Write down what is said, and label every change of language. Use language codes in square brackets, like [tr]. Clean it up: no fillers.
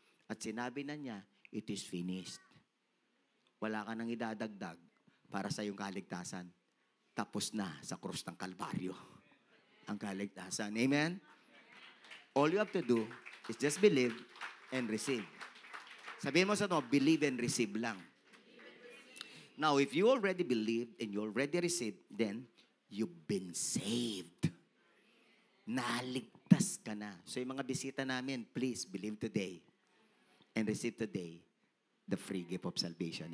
[tl] At sinabi na niya, [en] it is finished. [tl] Wala ka nang idadagdag para sa iyong kaligtasan. Tapos na sa krus ng Kalbaryo ang kaligtasan. Amen? [en] All you have to do is just believe and receive. [tl] Sabihin mo sa ito, [en] believe and receive lang. Now, if you already believed and you already received, then you've been saved. [tl] Naligtas ka na. So yung mga bisita namin, [en] please believe today and receive today the free gift of salvation.